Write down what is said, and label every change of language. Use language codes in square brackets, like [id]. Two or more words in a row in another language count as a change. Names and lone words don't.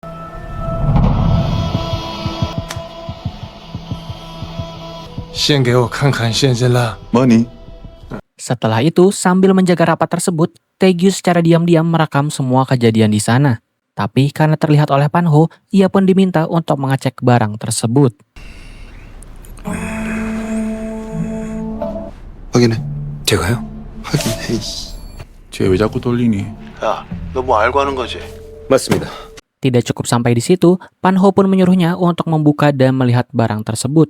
[ko] 뭐니? [id] Setelah itu, sambil menjaga rapat tersebut, Taegyu secara diam-diam merekam semua kejadian di sana. Tapi karena terlihat oleh Pan-ho, ia pun diminta untuk mengecek barang tersebut. [ko] 확인해. 제가요? 확인해. 쟤 왜 자꾸 돌리니? 야, 너 뭐 알고 하는 거지? 맞습니다. [id] Tidak cukup sampai di situ, Pan-ho pun menyuruhnya untuk membuka dan melihat barang tersebut.